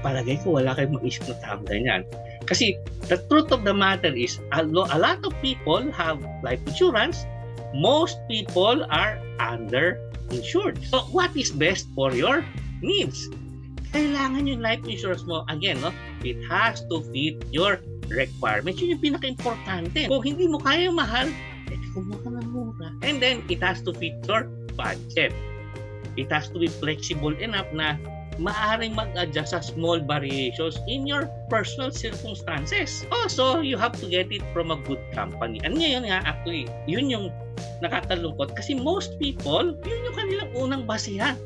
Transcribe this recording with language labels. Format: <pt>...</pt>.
<tl>Palagay ko wala kayong maisip na tama ganyan.</tl> <en>Kasi the truth of the matter is, a lot of people have life insurance. Most people are underinsured. So what is best for your needs?</en> <tl>Kailangan yung life insurance mo,</tl> <en>again, no, it has to fit your requirements.</en> <tl>Yun yung pinaka-importante. Kung hindi mo kaya mahal, kumuha ka ng mura.</tl> <en>And then, it has to fit your budget. It has to be flexible enough</en> <tl>na maaaring mag-adjust sa</tl> <en>small variations in your personal circumstances. Also, you have to get it from a good company. And</en> <tl>ngayon nga,</tl> <en>actually,</en> <tl>yun yung nakakalungkot kasi</tl> <en>most people,</en> <tl>yun yung kanilang unang basihan.</tl>